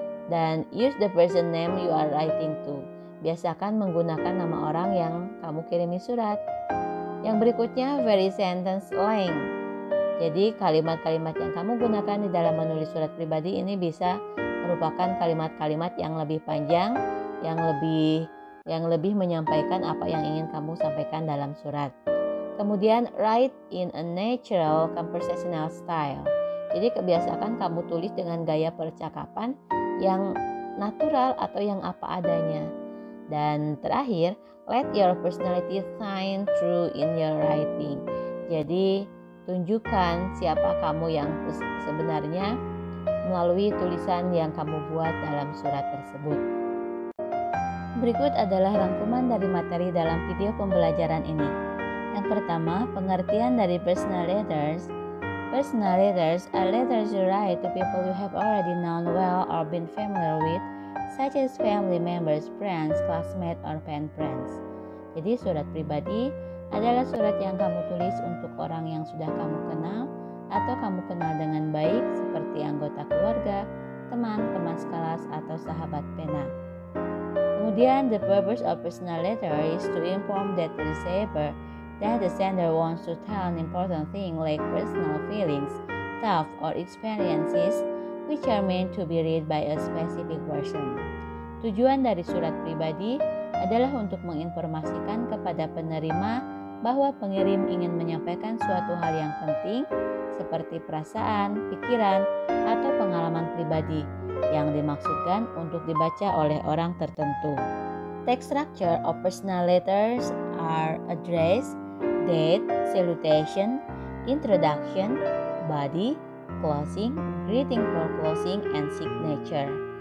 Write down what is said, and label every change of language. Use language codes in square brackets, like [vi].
[en] Dan use the person name you are writing to. [id] Biasakan menggunakan nama orang yang kamu kirimi surat. Yang berikutnya, [en] very sentence length. [id] Jadi kalimat-kalimat yang kamu gunakan di dalam menulis surat pribadi ini bisa merupakan kalimat-kalimat yang lebih panjang, yang lebih menyampaikan apa yang ingin kamu sampaikan dalam surat. Kemudian [en] write in a natural conversational style. [id] Jadi kebiasakan kamu tulis dengan gaya percakapan yang natural atau yang apa adanya. Dan terakhir, [en] let your personality shine through in your writing. [id] Jadi tunjukkan siapa kamu yang sebenarnya melalui tulisan yang kamu buat dalam surat tersebut. Berikut adalah rangkuman dari materi dalam video pembelajaran ini. Yang pertama, pengertian dari personal letters. [en] Personal letters are letters you write to people you have already known well or been familiar with, such as family members, friends, classmates, or pen friends. [id] Jadi surat pribadi adalah surat yang kamu tulis untuk orang yang sudah kamu kenal atau kamu kenal dengan baik, seperti anggota keluarga, teman-teman sekelas, atau sahabat pena. Kemudian, [en] the purpose of personal letter is to inform that the receiver that the sender wants to tell an important thing like personal feelings, thoughts, or experiences which are meant to be read by a specific person. [id] Tujuan dari surat pribadi adalah untuk menginformasikan kepada penerima bahwa pengirim ingin menyampaikan suatu hal yang penting seperti perasaan, pikiran, atau pengalaman pribadi yang dimaksudkan untuk dibaca oleh orang tertentu. [en] Text structure of personal letters are address, date, salutation, introduction, body, closing, greeting for closing, and signature.